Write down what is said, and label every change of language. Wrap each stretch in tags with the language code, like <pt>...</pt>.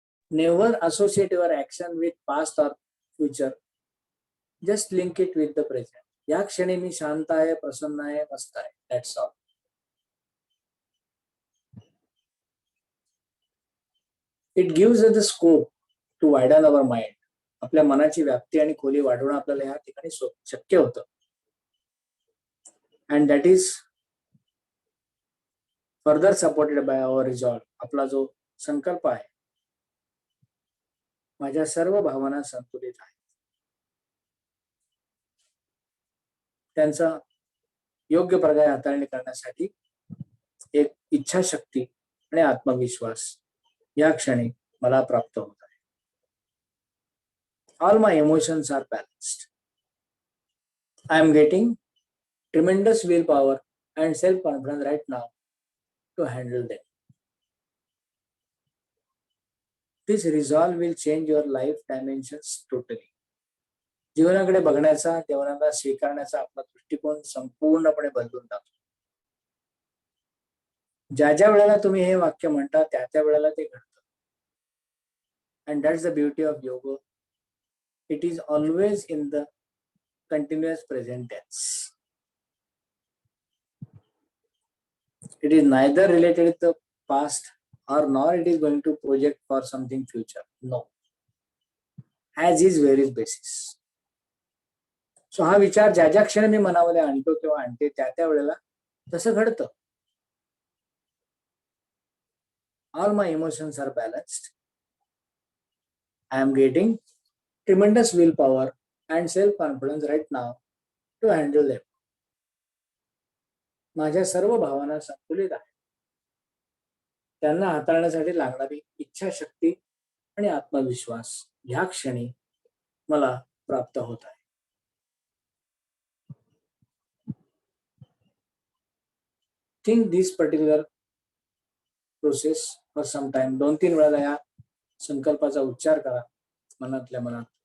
<en>Never associate your action with past or future. Just link it with the present.</en> <mr>या क्षणी मी शांत आहे, प्रसन्न आहे, मस्त आहे.</mr> <en>That's all. It gives us the scope to widen our mind.</en> <mr>आपल्या मनाची व्याप्ती आणि खोली वाढवणं आपल्याला या ठिकाणी शक्य होतं.</mr> <en>And that is further supported by our resolve.</en> <mr>आपला जो संकल्प आहे, माझ्या सर्व भावना संतुलित आहेत, त्यांचा योग्य प्रकारे हाताळणी करण्यासाठी एक इच्छाशक्ती आणि आत्मविश्वास या क्षणी मला प्राप्त होत आहे.</mr> <en>All my emotions are balanced. I am getting tremendous will power and self confidence right now to handle them. This resolve will change your life dimensions totally.</en> <mr>जीवनाकडे बघण्याचा, जीवनाला स्वीकारण्याचा आपला दृष्टिकोन संपूर्णपणे बदलून जातो. ज्या ज्या वेळेला तुम्ही हे वाक्य म्हणता त्या त्या वेळेला ते घडतं.</mr> <en>And that's the beauty of yoga. It is always in the continuous present tense. It is neither related to the past or nor it is going to project for something future. No. As is where is basis.</en> <mr>So हा विचार ज्या ज्या क्षणी मी मनामध्ये आणतो किंवा आणते त्या वेळेला तसं घडतं.</mr> <en>All my emotions are balanced. I am getting tremendous will power and self confidence right now to handle them.</en> <mr>माझ्या सर्व भावना संतुलित आहेत. त्यांना हाताळण्यासाठी लागणारी इच्छाशक्ती आणि आत्मविश्वास ह्या क्षणी मला प्राप्त होत आहे.</mr> <en>Think this particular process for some time.</en> <mr>2-3 वेळा या संकल्पाचा उच्चार करा मनातल्या मनात.</mr>